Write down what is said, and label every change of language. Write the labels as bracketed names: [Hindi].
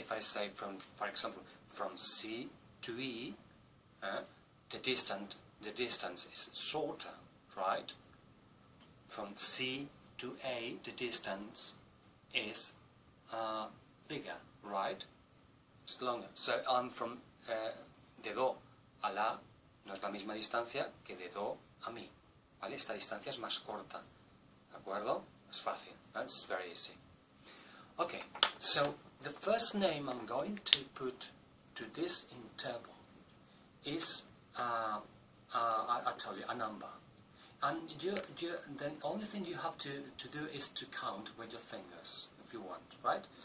[English] If I say from, for example, from C to E, the distance is shorter, right? From C to A, the distance is bigger, right? It's longer. So I'm from [Spanish] de do a la, no es la misma distancia que de do a mi, ¿vale? Esta distancia es más corta, ¿de acuerdo? Es fácil, [English] right? It's very easy. Okay, so the first name I'm going to put to this interval is, I tell you, a number. And the only thing you have to do is to count with your fingers, if you want, right?